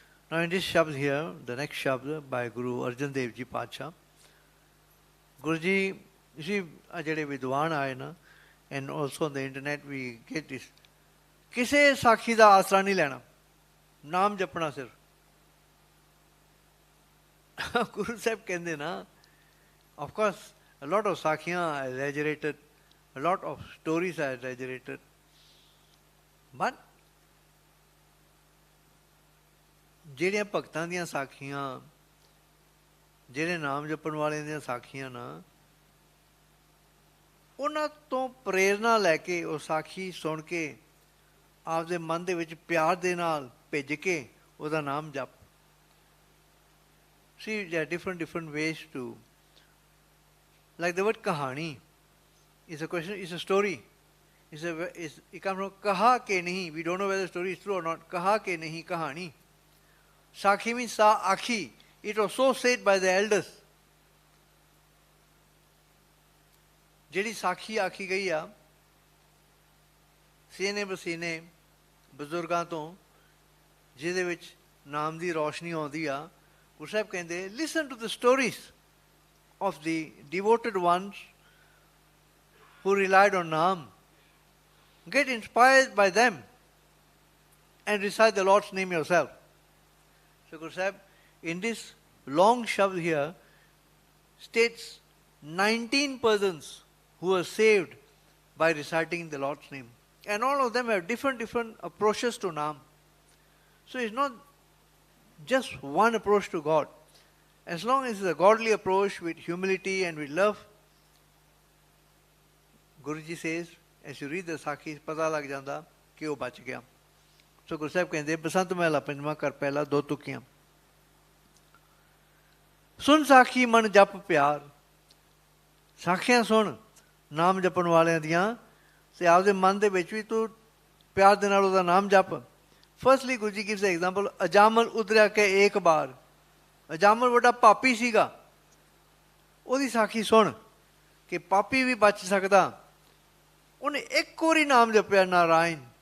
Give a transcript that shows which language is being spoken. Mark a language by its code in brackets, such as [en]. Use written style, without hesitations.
[en] Now in this shabd here, the next shabd by Guru Arjan Dev Ji Pacha, Guru Ji, you see, [pa] ਜਿਹੜੇ ਵਿਦਵਾਨ ਆਏ ਨਾ, [en] and also on the internet we get this, [pa] ਕਿਸੇ ਸਾਖੀ ਦਾ ਆਸਰਾ ਨਹੀਂ ਲੈਣਾ, ਨਾਮ ਜਪਣਾ ਸਿਰ। ਗੁਰੂ ਸਾਹਿਬ ਕਹਿੰਦੇ ਨਾ, [en] of course, a lot of ਸਾਖੀਆਂ are exaggerated, a lot of stories are exaggerated, but [pa] ਜਿਹੜੀਆਂ ਭਗਤਾਂ ਦੀਆਂ ਸਾਖੀਆਂ ਜਿਹੜੇ ਨਾਮ ਜਪਣ ਵਾਲਿਆਂ ਦੀਆਂ ਸਾਖੀਆਂ ਨਾ ਉਹਨਾਂ ਤੋਂ ਪ੍ਰੇਰਨਾ ਲੈ ਕੇ ਉਹ ਸਾਖੀ ਸੁਣ ਕੇ ਆਪਦੇ ਮਨ ਦੇ ਵਿੱਚ ਪਿਆਰ ਦੇ ਨਾਲ ਭਿੱਜ ਕੇ ਉਹਦਾ ਨਾਮ ਜਪ [en] see there are different ways to like the word kahani is a question is a story is it comes from kaha ke nahi we don't know whether the story is true or not kaha ke nahi kahani Sakhi means sa akhi. It was so said by the elders. [pa] ਜਿਹੜੀ ਸਾਖੀ ਆਖੀ ਗਈ ਆ ਸੀਨੇ ਬਸੀਨੇ ਬਜ਼ੁਰਗਾਂ ਤੋਂ ਜਿਹਦੇ ਵਿੱਚ ਨਾਮ ਦੀ ਰੌਸ਼ਨੀ ਆਉਂਦੀ ਆ ਗੁਰੂ ਸਾਹਿਬ ਕਹਿੰਦੇ [en] Listen to the stories of the devoted ones who relied on Naam. Get inspired by them and recite the Lord's name yourself. So Guru Sahib, in this long shabd here, states 19 persons who were saved by reciting the Lord's name. And all of them have different approaches to Naam. So it's not just one approach to God. As long as it's a godly approach with humility and with love, Guruji says, as you read the Sakhis, [pa] pata lag janda ki oh bach gaya. [en] So Guru Sahib [pa] ਕਹਿੰਦੇ ਬਸੰਤ ਮਹਿਲਾ ਪੰਜਵਾਂ ਕਰ ਪਹਿਲਾ ਦੋ ਤੁਕੀਆਂ ਸੁਣ ਸਾਖੀ ਮਨ ਜਪ ਪਿਆਰ ਸਾਖੀਆਂ ਸੁਣ ਨਾਮ ਜਪਣ ਵਾਲਿਆਂ ਦੀਆਂ ਤੇ ਆਪਦੇ ਮਨ ਦੇ ਵਿੱਚ ਵੀ ਤੂੰ ਪਿਆਰ ਦੇ ਨਾਲ ਉਹਦਾ ਨਾਮ ਜਪ [en] firstly Guru ji gives example [pa] ਅਜਾਮਲ ਉਦਰਿਆ ਕੇ ਇੱਕ ਬਾਰ ਅਜਾਮਲ ਵੱਡਾ ਪਾਪੀ ਸੀਗਾ ਉਹਦੀ ਸਾਖੀ ਸੁਣ ਕਿ ਪਾਪੀ ਵੀ ਬਚ ਸਕਦਾ ਉਹਨੇ ਇੱਕ ਵਾਰੀ ਨਾਮ ਜਪਿਆ ਨਾਰਾਇਣ